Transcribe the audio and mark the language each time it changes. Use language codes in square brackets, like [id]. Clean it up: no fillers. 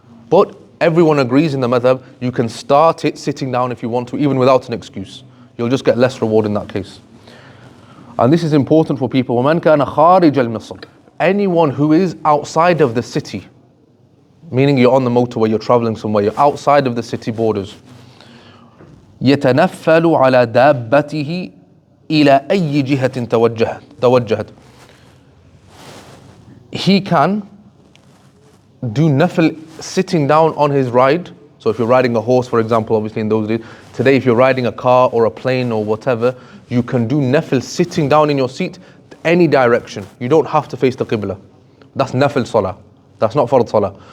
[en] But everyone agrees in the madhab, you can start it sitting down if you want to, even without an excuse. You'll just get less reward in that case. And this is important for people. [ar] وَمَنْ كَانَ خَارِجَ الْمِصْرِ [en] Anyone who is outside of the city, meaning you're on the motorway, you're traveling somewhere, you're outside of the city borders. [ar] يتنفل على دابته إلى أي جهة توجهت. [en] He can do nafil sitting down on his ride. So if you're riding a horse, for example, obviously in those days. Today, if you're riding a car or a plane or whatever, you can do nafil sitting down in your seat any direction. You don't have to face the qibla. That's nafil salah. That's not fard salah.